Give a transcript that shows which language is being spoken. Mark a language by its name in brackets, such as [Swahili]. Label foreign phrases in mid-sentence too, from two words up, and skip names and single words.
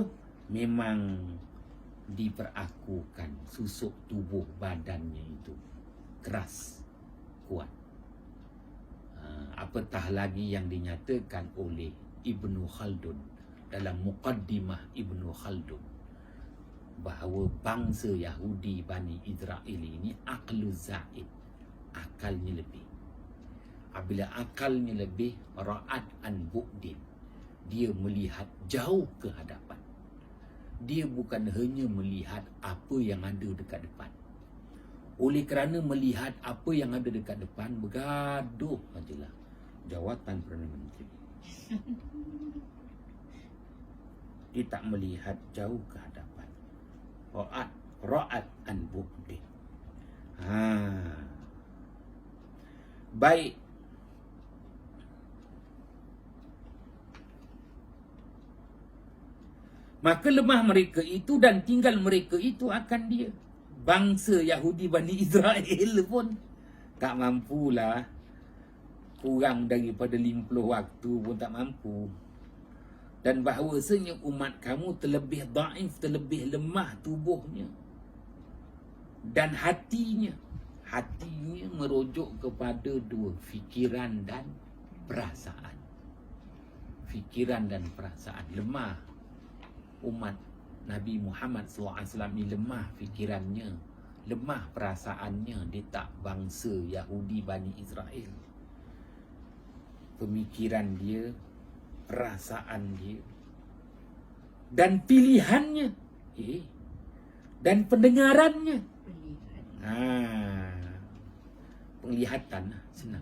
[Malay] Memang diperakukan susuk tubuh badannya itu keras, kuat. Apatah lagi yang dinyatakan oleh Ibnu Khaldun dalam Muqaddimah Ibnu Khaldun, bahawa bangsa Yahudi Bani Israel ini [Arabic] عقل زائد, [Malay] akalnya lebih. Apabila akalnya lebih, [Arabic] رأت عن بعد, [Malay] dia melihat jauh ke hadapan. Dia bukan hanya melihat apa yang ada dekat depan. Oleh kerana melihat apa yang ada dekat depan, bergaduh sajalah jawatan Perdana Menteri. Dia tak melihat jauh ke hadapan. [Arabic] رأت عن بعد. [Malay] Baik. Maka lemah mereka itu dan tinggal mereka itu akan dia. Bangsa Yahudi Bani Israel pun tak mampulah. Kurang daripada 50 waktu pun tak mampu. Dan bahawasanya umat kamu terlebih daif, terlebih lemah tubuhnya. Dan hatinya. Hatinya merujuk kepada dua, fikiran dan perasaan. Fikiran dan perasaan. Lemah. Umat Nabi Muhammad SAW ni lemah fikirannya, lemah perasaannya. Dia tak bangsa Yahudi Bani Israel. Pemikiran dia, perasaan dia, dan pilihannya, dan pendengarannya. Penglihatan, senang.